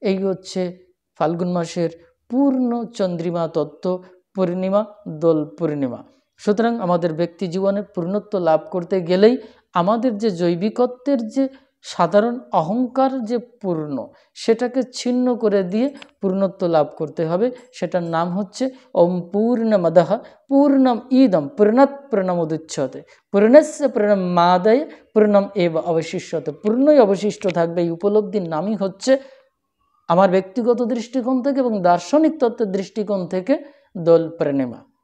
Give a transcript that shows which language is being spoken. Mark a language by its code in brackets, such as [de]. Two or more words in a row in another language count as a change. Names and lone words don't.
[bn] এই হচ্ছে ফাল্গুন মাসের পূর্ণ চন্দ্রিমা তত্ত্ব পূর্ণিমা দোল পূর্ণিমা। সুতরাং আমাদের ব্যক্তি জীবনে পূর্ণত্ব লাভ করতে গেলেই আমাদের যে জৈবিকত্বের যে সাধারণ অহংকার যে পূর্ণ, সেটাকে ছিন্ন করে দিয়ে পূর্ণত্ব লাভ করতে হবে। সেটার নাম হচ্ছে [sa] ওম পূর্ণমদঃ পূর্ণম ইদম পূর্ণাৎ পূর্ণমুদচ্যতে পূর্ণস্য পূর্ণমাদায় পূর্ণম এব অবশিষ্যতে। [bn] পূর্ণই অবশিষ্ট থাকবে, এই উপলব্ধির নামই হচ্ছে আমার ব্যক্তিগত দৃষ্টিকোণ থেকে এবং দার্শনিক তত্ত্বের দৃষ্টিকোণ থেকে দোল পূর্ণিমা।